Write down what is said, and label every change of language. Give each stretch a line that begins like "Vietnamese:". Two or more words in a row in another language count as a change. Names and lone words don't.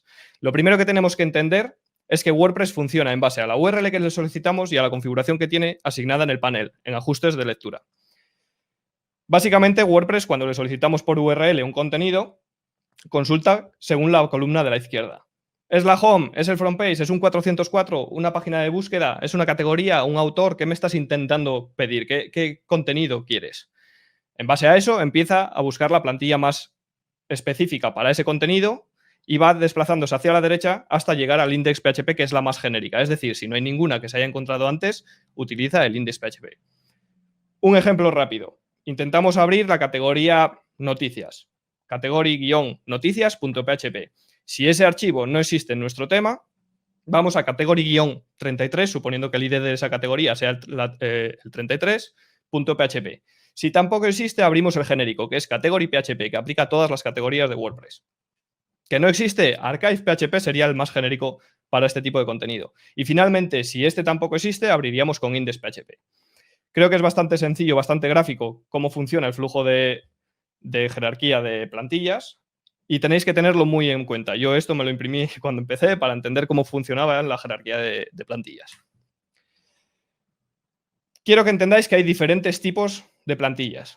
Spanish: Lo primero que tenemos que entender es que WordPress funciona en base a la URL que le solicitamos y a la configuración que tiene asignada en el panel, en ajustes de lectura. Básicamente, WordPress, cuando le solicitamos por URL un contenido, consulta según la columna de la izquierda. ¿Es la home? ¿Es el
English: front page?
Spanish: ¿Es un 404? ¿Una página de búsqueda? ¿Es una categoría? ¿Un autor? ¿Qué me estás intentando pedir? ¿Qué contenido quieres? En base a eso, empieza a buscar la plantilla más específica para ese contenido y va desplazándose hacia la derecha hasta llegar al index.php, que es la más genérica. Es decir, si no hay ninguna que se haya encontrado antes, utiliza el index.php. Un ejemplo rápido. Intentamos abrir la categoría noticias. Category-noticias.php. Si ese archivo no existe en nuestro tema, vamos a category-33, suponiendo que el ID de esa categoría sea el 33.php. Si tampoco existe, abrimos el genérico, que es category.php, que aplica a todas las categorías de WordPress. Que no existe, archive.php sería el más genérico para este tipo de contenido. Y finalmente, si este tampoco existe, abriríamos con index.php. Creo que es bastante sencillo, bastante gráfico cómo funciona el flujo de jerarquía de plantillas y tenéis que tenerlo muy en cuenta. Yo esto me lo imprimí cuando empecé para entender cómo funcionaba la jerarquía de plantillas. Quiero que entendáis que hay diferentes tipos de plantillas.